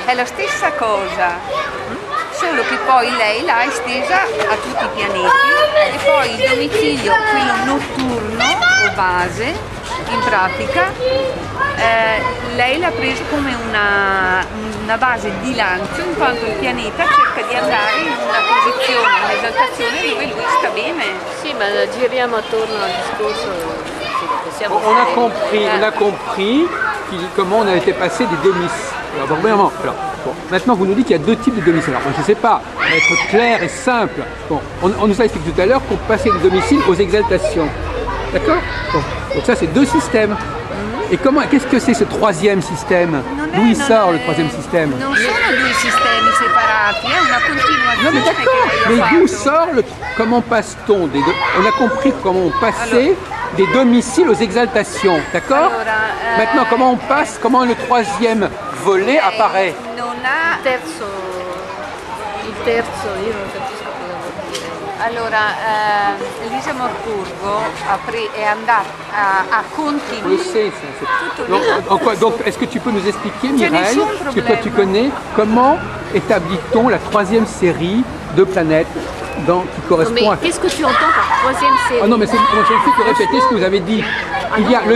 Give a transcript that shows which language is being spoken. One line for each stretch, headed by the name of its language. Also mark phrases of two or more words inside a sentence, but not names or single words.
Italian: È la stessa cosa, solo che poi lei l'ha estesa a tutti i pianeti e poi il domicilio, quello notturno o base, in pratica lei l'ha preso come una base di lancio in quanto il pianeta cerca di andare in una posizione, un'esaltazione dove lui sta bene. Sì, ma giriamo attorno al discorso. Possiamo
French: On a compris comment on a été passé des domiciles. Alors, premièrement, maintenant vous nous dites qu'il y a deux types de domiciles. Alors moi, je ne sais pas, on va être clair et simple. Bon, on nous a expliqué tout à l'heure qu'on passait des domiciles aux exaltations. D'accord? Bon, donc ça c'est deux systèmes. Et qu'est-ce que c'est ce troisième système? D'où il sort le troisième système?
Italian: Non sono due sistemi separati, è una continuazione.
French: Non mais d'accord,
Italian: che lei
French: mais
Italian: ha
French: d'où
Italian: fatto.
French: sort comment passe-t-on des deux? On a compris comment on passait des domiciles aux exaltations, d'accord?
Italian: Allora,
French: Maintenant comment on passe, comment le troisième volet apparaît?
Italian: Non ha. Il terzo, io non capisco cosa vuol dire. Allora, Elisa Morpurgo è andata a
French: On le
Italian: continuare.
French: sait, donc est-ce que tu peux nous expliquer, Tiens, Mireille,
Italian: nessun
French: parce que toi tu
Italian: problème.
French: connais, comment établit-on la troisième série de planètes qui correspond mais à... qu'est-ce que tu entends par troisième série? Ah non, mais moi, je ne fais que répéter ce que vous avez dit. Il y a